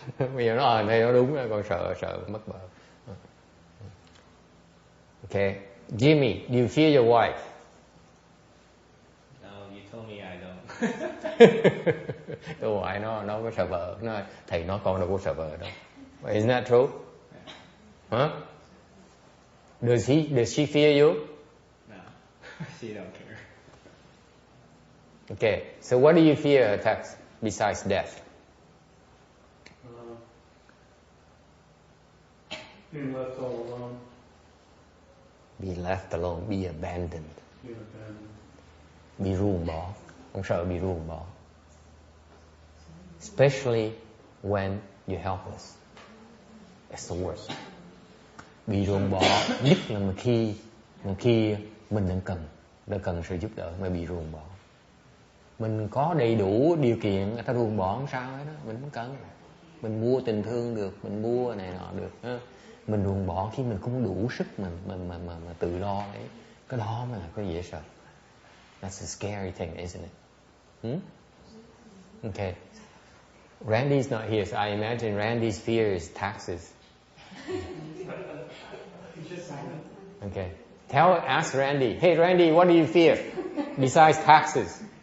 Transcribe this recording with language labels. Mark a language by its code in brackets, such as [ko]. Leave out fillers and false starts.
[vi] Bây giờ nó đây nó đúng, con sợ mất vợ. [en] Okay, Jimmy, do you fear your wife? No, you told me I don't. [vi] Tôi hỏi nó có sợ vợ, nó thầy nói con đâu có sợ vợ đâu. [en] Isn't that true? Huh? Does she fear you? No, she don't care. Okay, so what do you fear, Tax, besides death? Being left all alone. Be left alone, be abandoned. Being abandoned. [vi] Bị ruồng bỏ. Ông sợ bị ruồng bỏ. [en] Especially when you're helpless. It's the worst. [vi] Bị ruồng bỏ, nhất là khi mình đang cần sự giúp đỡ mà bị ruồng bỏ. Mình có đầy đủ điều kiện, người ta ruồng bỏ không sao hết đó, mình không cần. Mình mua tình thương được, mình mua này nọ được. Mình ruồng bỏ khi mình không đủ sức mà tự lo đấy. Cái đó mới là cái dễ sợ. [en] That's a scary thing, isn't it? Okay. Randy's not here, so I imagine Randy's fear is taxes. Okay. Ask Randy. Hey Randy, what do you fear besides taxes?